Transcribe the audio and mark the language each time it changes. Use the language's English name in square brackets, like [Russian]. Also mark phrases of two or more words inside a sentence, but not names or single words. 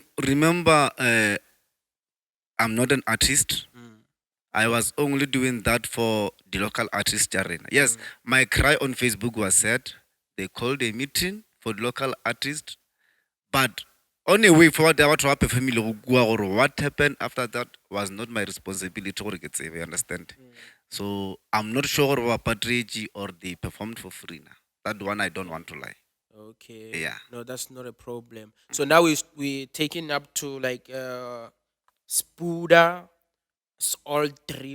[English] remember I'm not an artist. I was only doing that for the local artist arena. Yes, my cry on Facebook was said. They called a meeting for the local artist, but on a way forward what happened family [Tswana] go bua gore [English] what happened after that was not my responsibility [Tswana] gore ke tsebe, [English] you understand. So I'm not sure about patronage or they performed for free now. That one I don't want to lie. Okay. Yeah. No, that's not a problem. So now we taking up to like Spuda, all drip,